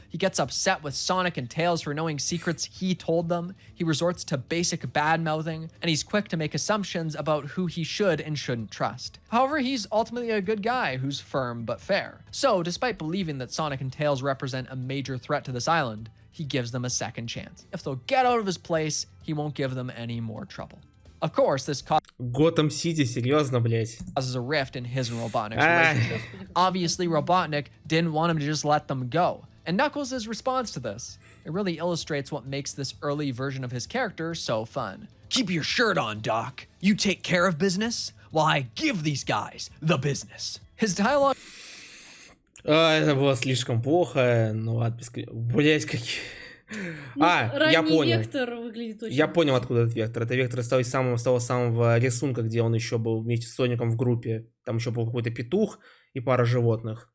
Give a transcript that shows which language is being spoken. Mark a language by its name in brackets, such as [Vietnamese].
[English] He gets upset with Sonic and Tails for knowing secrets he told them, he resorts to basic bad-mouthing, and he's quick to make assumptions about who he should and shouldn't trust. However, he's ultimately a good guy who's firm but fair. So, despite believing that Sonic and Tails represent a major threat to this island, he gives them a second chance. If they'll get out of his place, he won't give them any more trouble. Of course, this [Russian] Готэм Сити, серьезно, блять. [English] causes a rift in his and Robotnik's relationship. Obviously, Robotnik didn't want him to just let them go. And Knuckles' response to this, it really illustrates what makes this early version of his character so fun. Keep your shirt on, Doc. You take care of business, while I give these guys the business. His dialogue... [Russian] Это было слишком плохо, ну ладно, блять, какие... я понял. Вектор выглядит очень... Я понял, откуда этот вектор. Это вектор с того самого рисунка, где он еще был вместе с Соником в группе. Там еще был какой-то петух и пара животных.